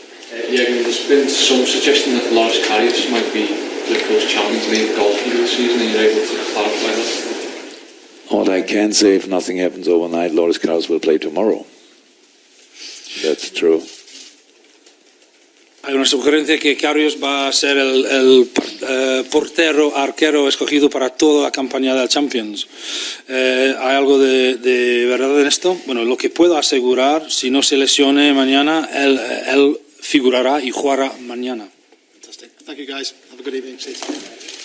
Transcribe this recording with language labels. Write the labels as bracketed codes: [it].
[en] There's been some suggestion that Loris Karius might be Liverpool's Champions League goalkeeper this season. Are you able to clarify that? What I can say, if nothing happens overnight, Loris Karius will play tomorrow. That's true. [es] Hay una sugerencia que Karius va a ser el arquero escogido para toda la campaña de la Champions. ¿Hay algo de verdad en esto? Bueno, lo que puedo asegurar, si no se lesione mañana, él figurará y jugará mañana. [en] Fantastic. Thank you, guys. Have a good evening. See you.